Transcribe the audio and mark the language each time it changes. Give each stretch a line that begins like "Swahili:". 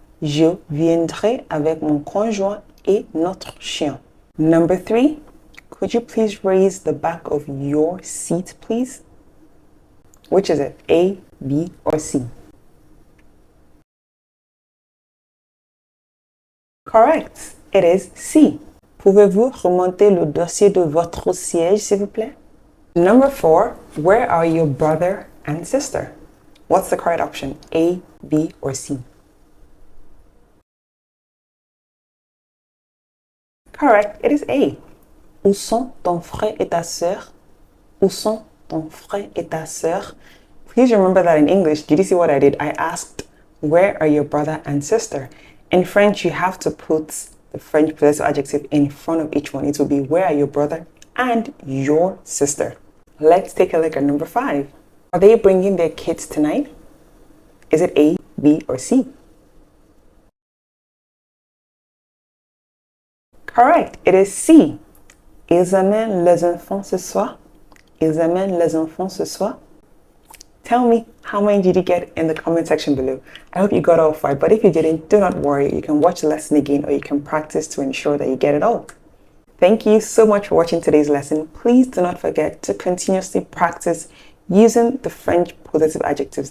French: Je viendrai avec mon conjoint et notre chien.
English: Number 3, could you please raise the back of your seat, please? Which is it, A, B, or C? Correct, it is C.
French: Pouvez-vous remonter le dossier de votre siège, s'il vous plaît?
English: Number 4, where are your brother and sister? What's the correct option, A, B, or C? Correct, it is A.
French: Où sont ton frère et ta sœur? Où sont ton frère et ta sœur?
English: Please remember that in English, did you see what I did? I asked, where are your brother and sister? In French, you have to put the French possessive adjective in front of each one. It will be, where are your brother and your sister? Let's take a look at number 5. Are they bringing their kids tonight? Is it A, B, or C? Correct, it is C.
French: Ils amènent les enfants ce soir. Ils amènent les enfants ce soir.
English: Tell me how many did you get in the comment section below. I hope you got all 5, but if you didn't, do not worry. You can watch the lesson again or you can practice to ensure that you get it all. Thank you so much for watching today's lesson. Please do not forget to continuously practice using the French possessive adjectives.